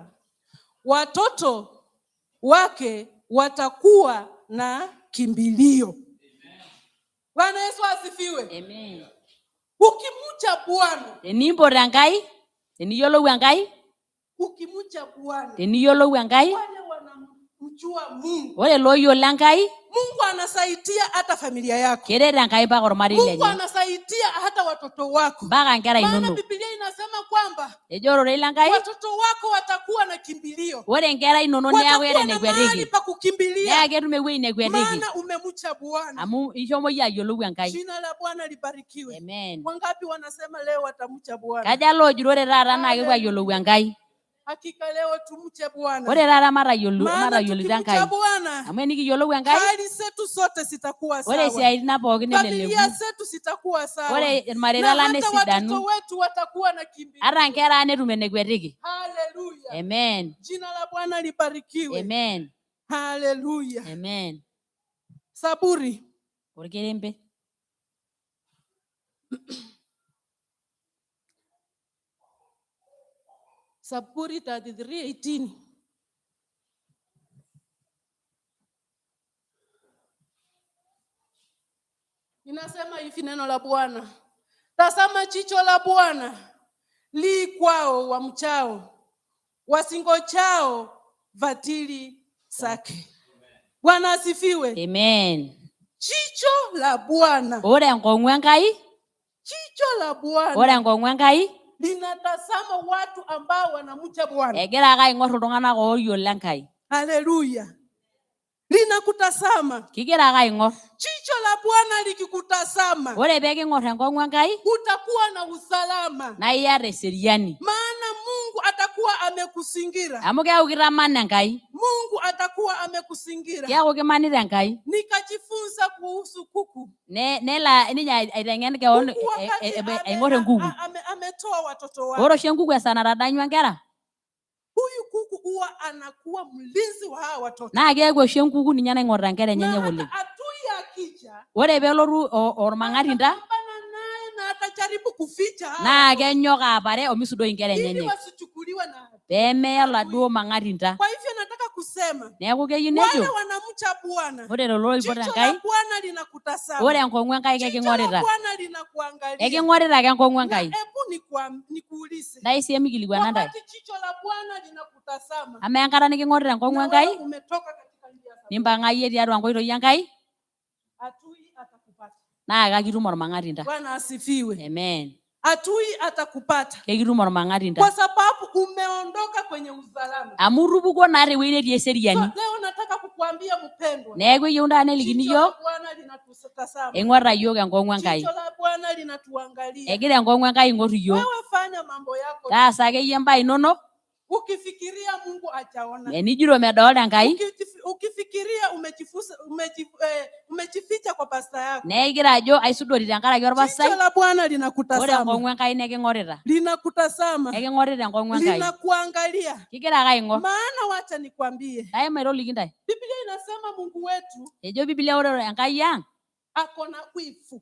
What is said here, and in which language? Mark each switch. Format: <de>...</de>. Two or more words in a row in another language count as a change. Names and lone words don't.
<sw>Watoto wake watakuwa na kimbilio. Bwana Yesu asifiwe. Amen. Ukimcha Bwana.</sw> <mas>Eniimpot Enkai, eniyiolou Enkai.</mas> <sw>Ukimcha Bwana.</sw> <mas>Eniyiolou Enkai.</mas> <sw>Wale wanamjua Mungu.</sw> <mas>Ore looyiolo Enkai.</mas> <sw>Mungu anasaidia hata familia yako.</sw> <mas>Keret Enkai mpaka ormarei lenye.</mas> <sw>Mungu anasaidia hata watoto wako.</sw> <mas>Mpaka nkera inonok.</mas> <sw>Maana Biblia inasema kwamba</sw> <mas>ejo ororei leNkai.</mas> <sw>Watoto wako watakuwa na kimbilio.</sw> <mas>Ore nkera inonok neeku eeta enekwetiki.</mas> <sw>Pa kukimbilia.</sw> <mas>Neeku ketum ewueji nekwetiki.</mas> <sw>Maana umemcha Bwana.</sw> <mas>Amu ishomo yie ayiolou Enkai.</mas> <sw>Jina la Bwana libarikiwe. Amen. Wangapi wanasema leo watamcha Bwana?</sw> <mas>Kaja loojito ore taata naa kepuo ayiolou Enkai.</mas> <sw>Hakika leo tumche Bwana.</sw> <mas>Ore taata matayiolito Enkai. Amu enikiyiolou Enkai.</mas> <sw>Hali zetu zote zitakuwa sawa.</sw> <mas>Ore isiaitin pookin neleleku.</mas> <sw>Familia zetu zitakuwa sawa.</sw> <mas>Ore irmareita lang nesidanu.</mas> <sw>Watoto wetu watakuwa na kimbilio.</sw> <mas>Hata nkera netum enekwetiki.</mas> <sw>Haleluya. Amen. Jina la Bwana libarikiwe. Amen. Haleluya. Amen. Saburi.</sw> <mas>Orkerembe.</mas> <sw>Saburi 33:18. Inasema hivi neno la Bwana. Tazama jicho la Bwana li kwao wamchao, wasingochao fadhili zake. Bwana asifiwe. Amen. Jicho la Bwana.</sw> <mas>Ore enkong'u Enkai.</mas> <sw>Jicho la Bwana.</sw> <mas>Ore enkong'u Enkai.</mas> <sw>Linatazama watu ambao wanamcha Bwana.</sw> <mas>Egira ake aing'or iltung'anak ooyiolo Enkai.</mas> <sw>Haleluya. Linakutazama.</sw> <mas>Kigira ake aing'or.</mas> <sw>Jicho la Bwana likikutazama.</sw> <mas>Ore pee king'or enkong'u Enkai.</mas> <sw>Utakuwa na usalama.</sw> <mas>Na iyata eseriani.</mas> <sw>Maana Mungu atakuwa amekuzingira.</sw> <mas>Amu keeku kitamana Enkai.</mas> <sw>Mungu atakuwa amekuzingira.</sw> <mas>Keeku kimanita Enkai.</mas> <sw>Nikajifunza kuhusu kuku.</sw> <mas>Nela ninye aiteng'en keon aing'or enkuku.</mas> <sw>ametoa watoto wake.</sw> <mas>Oro shenkuku esana radanywa nkera.</mas> <sw>Huyu kuku huwa anakuwa mlinzi wa hawa watoto.</sw> <mas>Na keeku shenkuku ninye naing'orita nkera enye oleng.</mas> <sw>Adui akija,</sw> <mas>ore peelotu ormang'atinda</mas> <sw>na atajaribu kuficha</sw> <mas>na kenyok apare omisudoi nkera enye peemeya laduo mang'atinda.</mas> <sw>Kwa hivyo nataka kusema,</sw> <mas>neeku keyieu nejo</mas> <sw>wale wanamcha Bwana,</sw> <mas>ore lelo oipot Enkai,</mas> <sw>Bwana linakutasama.</sw> <mas>ore enkong'u Enkai keking'orita,</mas> <sw>Bwana linakuangalia,</sw> <mas>eking'orita ake enkong'u Enkai.</mas> <sw>Hebu nikuulize,</sw> <mas>Dai sie mikilikuana ntae,</mas> <sw>wakati jicho la Bwana linakutasama,</sw> <mas>amaa enkata niking'orita enkong'u Enkai</mas> <sw>umetoka katika njia sawa,</sw> <mas>nimpang'ayie tiatua nkoitoi Enkai,</mas> <sw>adui atakupata.</sw> <mas>naa kakitum ormang'atinda.</mas> <sw>Bwana asifiwe. Amen. Adui atakupata</sw> <mas>kekitum ormang'atinda</mas> <sw>kwa sababu umeondoka kwenye usalama.</sw> <mas>Amu rupuko naa tewueji netii eseriani.</mas> <sw>So, leo nataka kukuambia mpendwa,</sw> <mas>neeku eyieu ntaa nelikini yiok, eing'orita yiok enkong'u Enkai.</mas> <sw>Jicho la Bwana linatuangalia.</sw> <mas>Egira enkong'u Enkai aing'or yiok.</mas> <sw>Wewe fanya mambo yako.</sw> <mas>Taasa akeyie mbaa inonok.</mas> <sw>Ukifikiria Mungu hajaona.</sw> <mas>Enijito medolta Enkai.</mas> <sw>Ukifikiria umejificha kwa pasta yako.</sw> <mas>Negira ajo aisudori tenkaraki orpastai.</mas> <sw>Jicho la Bwana linakutasama.</sw> <mas>Ore enkong'u Enkai neking'orita.</mas> <sw>Linakutasama.</sw> <mas>Eking'orita enkong'u Enkai.</mas> <sw>Linakuangalia.</sw> <mas>Kigira ake aing'or.</mas> <sw>Maana wacha nikwambie.</sw> <mas>Dai maitoliki ntae.</mas> <sw>Biblia inasema Mungu wetu.</sw> <mas>Ejo Biblia ore Enkai ang'</mas> <sw>ako na wivu.</sw>